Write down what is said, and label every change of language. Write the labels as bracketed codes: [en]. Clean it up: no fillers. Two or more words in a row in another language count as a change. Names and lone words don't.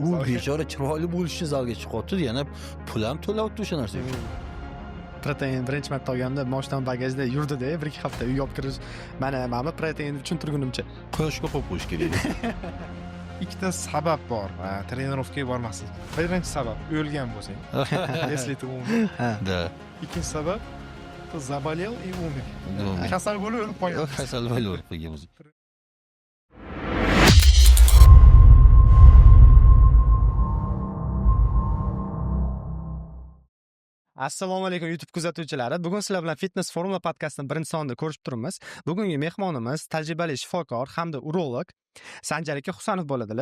[uz] U bechora chiroyli bo'lish uchun zalga chiqyapti, yana pul ham to'layapti o'sha narsaga. Protein birinchi marta olganimda moshdan bagajda yurdi-da, 1-2 hafta uyga olib kirish. Mana proteinni tushuntirgunimcha. Quyoshga qo'yib qo'yish kerak. Ikkita sabab bor trenirovkaga bormaslik. Birinchi sabab o'lgan bo'lsang, [ru] если ты умер. [uz] Da. Ikkinchi sabab [ru] ты заболел и умер. [uz] Kasal bo'lib o'lib qo'yapsiz. Kasal bo'lib o'lib qo'yganmiz. Assalomu alaykum YouTube kuzatuvchilari. Bugun sizlar bilan Fitness Formula podkastining birinchi sonida ko'rishib turibmiz. Bugungi mehmonimiz tajribali shifokor hamda urolog Sanjar aka Husanov bo'ladilar.